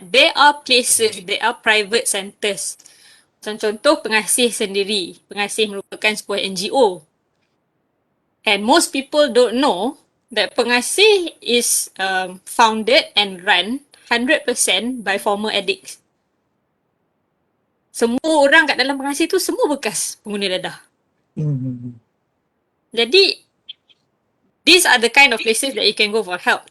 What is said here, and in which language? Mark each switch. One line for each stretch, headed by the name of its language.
English: There are places, there are private centres.
Malay: Macam contoh Pengasih sendiri. Pengasih merupakan sebuah NGO.
English: And most people don't know that Pengasih is founded and run 100% by former addicts.
Malay: Semua orang kat dalam Pengasih tu semua bekas pengguna dadah. Jadi
English: these are the kind of places that you can go for help.